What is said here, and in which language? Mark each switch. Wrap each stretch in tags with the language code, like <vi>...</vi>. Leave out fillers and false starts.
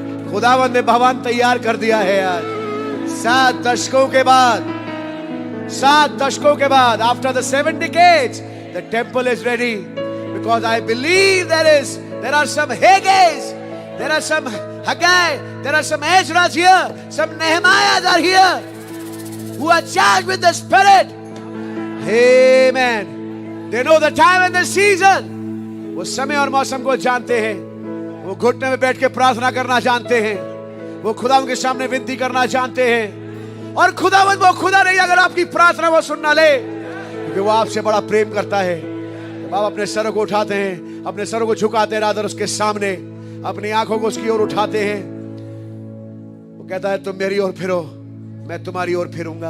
<hi>खुदावंद ने भवन तैयार कर दिया है यार। 7 दशकों के बाद,</hi> <en>7 दशकों के बाद, after the 7 decades, the temple is ready. Because I believe there are some Haggai's, there are some Haggai, there are some Ezra's here, some Nehemiah's are here, who are charged with the Spirit. Amen. They know the time and the season.</en> <hi>वो समय और मौसम को जानते हैं। वो घुटने में बैठ के प्रार्थना करना जानते हैं, वो खुदावन के सामने विनती करना जानते हैं। और खुदावन वो खुदा नहीं अगर आपकी प्रार्थना वो सुन ना ले, क्योंकि वो आपसे बड़ा प्रेम करता है। जब आप अपने सरों को उठाते हैं, अपने सरों को झुकाते हैं रादर उसके सामने, अपनी आंखों को उसकी ओर उठाते हैं, वो कहता है तुम मेरी ओर फिरो, मैं तुम्हारी ओर फिरूंगा।</hi>